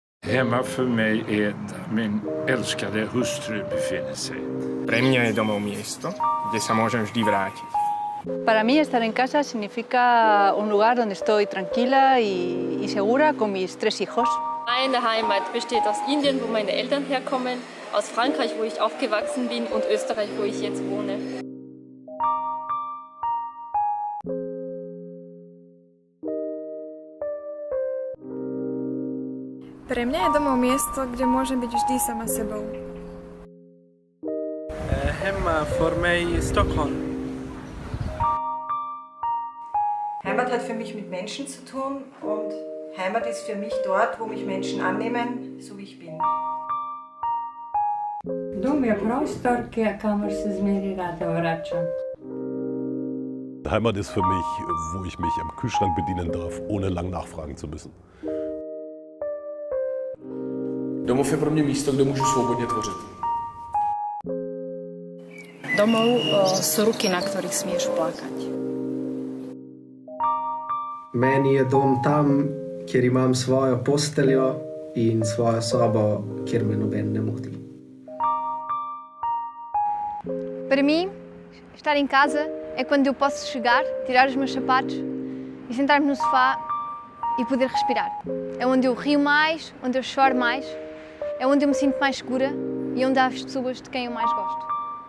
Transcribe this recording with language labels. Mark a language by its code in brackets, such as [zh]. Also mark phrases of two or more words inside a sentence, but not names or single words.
[sv] Hemma för mig är där min älskade hustru befinner sig. [sk] Pre mňa je domov miesto, kde sa môžem vždy vrátiť. [es] Para mí estar en casa significa un lugar donde estoy tranquila y segura con mis 3 hijos. [de] Meine Heimat besteht aus Indien, wo meine Eltern herkommen, aus Frankreich, wo ich aufgewachsen bin, und Österreich, wo ich jetzt wohne. [sk] Pre mňa je domov miesto, kde môžem byť vždy sama sebou. [sv] Hemma för mig i Stockholm. [de] Heimat hat für mich mit Menschen zu tun und Heimat ist für mich dort, wo mich Menschen annehmen, so wie ich bin. [sl] Dom je prostor, kamor se zmeri rada vračam. [de] Heimat ist für mich, wo ich mich am Kühlschrank bedienen darf, ohne lang nachfragen zu müssen. [cs] Domov je pro mě místo, kde můžu svobodně tvořit. [sk] Domov sú ruky, na ktorých smieš plakať. [sl] Meni je dom tam, kjer imam svojo posteljo in svojo sobo, kjer me noben ne moti. [pt] Para mim, estar em casa é quando eu posso chegar, tirar os meus sapatos e sentar-me no sofá e poder respirar. É onde eu rio mais, onde eu choro mais, é onde eu me sinto mais segura e onde há as pessoas de quem eu mais gosto.